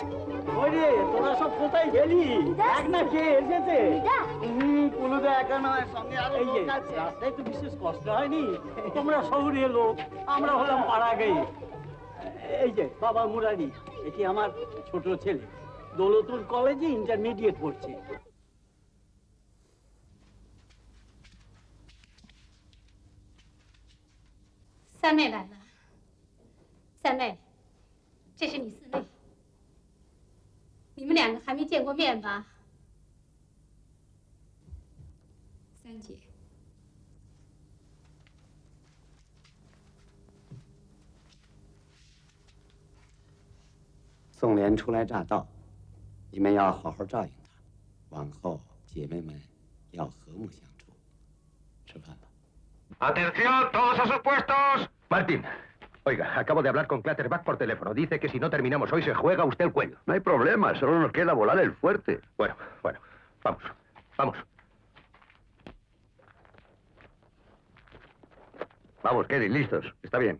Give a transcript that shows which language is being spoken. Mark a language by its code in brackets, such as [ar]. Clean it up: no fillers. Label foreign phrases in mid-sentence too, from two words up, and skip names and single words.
[bn] ওরে তোরা সব কোথায় গেলি দেখ না কে এসেছে কুলুদা একা নয় সঙ্গে আরো লোক আছে রাস্তায় তো বিশেষ কষ্ট হয়নি তোমরা শহরে লোক আমরা হলাম পাড়া গেই এই যে বাবা মুরারি এটি আমার ছোট ছেলে দৌলতুল [en] college intermediate [bn] পড়ছে [zh] 三妹来了，三妹，这是你四妹，你们两个还没见过面吧？三姐，宋莲初来乍到，你们要好好照应她，往后姐妹们要和睦相处。吃饭吧。 [es] ¡Atención, todos a sus puestos! Martín, oiga, acabo de hablar con Clatterback por teléfono. Dice que si no terminamos hoy se juega usted el cuello. No hay problema, solo nos queda volar el fuerte. Bueno, vamos, vamos. Vamos, Kelly, listos. Está bien.